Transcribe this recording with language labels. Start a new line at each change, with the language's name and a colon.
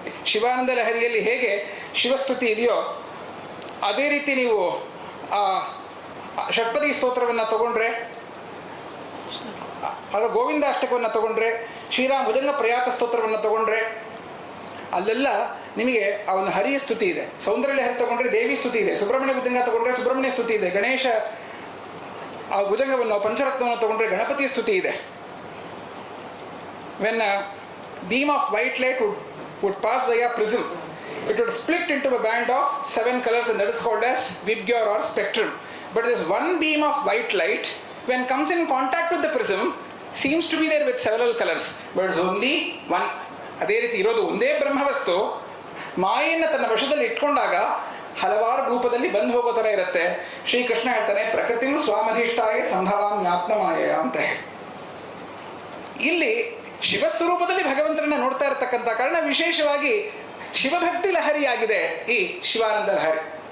Kannada: ಶಿವಾನಂದ ಲಹರಿಯಲ್ಲಿ ಹೇಗೆ ಶಿವಸ್ತುತಿ ಇದೆಯೋ ಅದೇ ರೀತಿ ನೀವು ಆ ಷಟ್ಪದಿ ಸ್ತೋತ್ರವನ್ನು ತಗೊಂಡ್ರೆ, ಅದು ಗೋವಿಂದ ಅಷ್ಟಕವನ್ನು ತಗೊಂಡ್ರೆ, ಶ್ರೀರಾಮ ಭುಜಂಗ ಪ್ರಯಾತ ಸ್ತೋತ್ರವನ್ನು ತಗೊಂಡ್ರೆ ಅಲ್ಲೆಲ್ಲ ನಿಮಗೆ ಆ ಒಂದು ಹರಿಯ ಸ್ತುತಿ ಇದೆ. ಸೌಂದರ್ಯ ಲಹರಿ ತಗೊಂಡ್ರೆ ದೇವಿ ಸ್ತುತಿ ಇದೆ. ಸುಬ್ರಹ್ಮಣ್ಯ ಭುಜಂಗ ತಗೊಂಡ್ರೆ ಸುಬ್ರಹ್ಮಣ್ಯ ಸ್ತುತಿ ಇದೆ. ಗಣೇಶ ಆ ಭುಜಂಗವನ್ನು ಪಂಚರತ್ನವನ್ನು ತಗೊಂಡ್ರೆ ಗಣಪತಿ ಸ್ತುತಿ ಇದೆ.
English: When beam of white light would pass via prism, it would split into a band of 7 colors, and that is called as Vibgyor or spectrum. But this one beam of white light, when comes in contact with the prism, seems to be there with several colors, but it's only one.
Kannada: ಅದೇ ರೀತಿ ಇರೋದು ಒಂದೇ ಬ್ರಹ್ಮವಸ್ತು ಮಾಯೆಯನ್ನು ತನ್ನ ವಶದಲ್ಲಿ ಇಟ್ಕೊಂಡಾಗ ಹಲವಾರು ರೂಪದಲ್ಲಿ ಬಂದು ಹೋಗೋ ಥರ ಇರುತ್ತೆ. ಶ್ರೀಕೃಷ್ಣ ಹೇಳ್ತಾನೆ
Sanskrit: ಪ್ರಕೃತಿಂ ಸ್ವಾಮಧಿಷ್ಠಾಯ ಸಂಭವಾಮ್ಯಾತ್ಮಮಾಯ
Kannada: ಅಂತ ಹೇಳಿ. ಇಲ್ಲಿ ಶಿವಸ್ವರೂಪದಲ್ಲಿ ಭಗವಂತನನ್ನ ನೋಡ್ತಾ ಇರತಕ್ಕಂಥ ಕಾರಣ ವಿಶೇಷವಾಗಿ ಶಿವಭಕ್ತಿ ಲಹರಿಯಾಗಿದೆ ಈ ಶಿವಾನಂದ ಲಹರಿ.